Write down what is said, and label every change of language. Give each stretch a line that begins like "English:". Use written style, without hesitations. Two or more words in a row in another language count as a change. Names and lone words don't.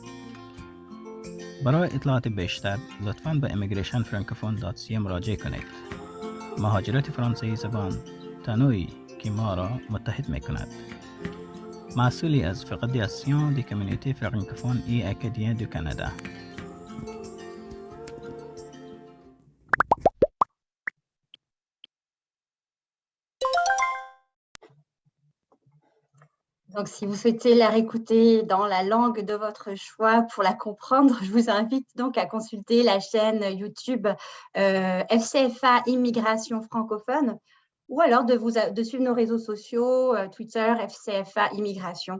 Persian: برای اطلاعات بیشتر لطفاً به immigrationfrancophone.ca مراجعه کنید. مهاجرت فرانسوی زبان تنوعی که ما را متحد می کند. مسئولی از فقدیاسیون دی کمیونیتی فرانکوفون ای اکادین دو کانادا.
French: Donc, si vous souhaitez la réécouter dans la langue de votre choix pour la comprendre, je vous invite donc à consulter la chaîne YouTube FCFA Immigration francophone ou alors de suivre nos réseaux sociaux, Twitter, FCFA Immigration.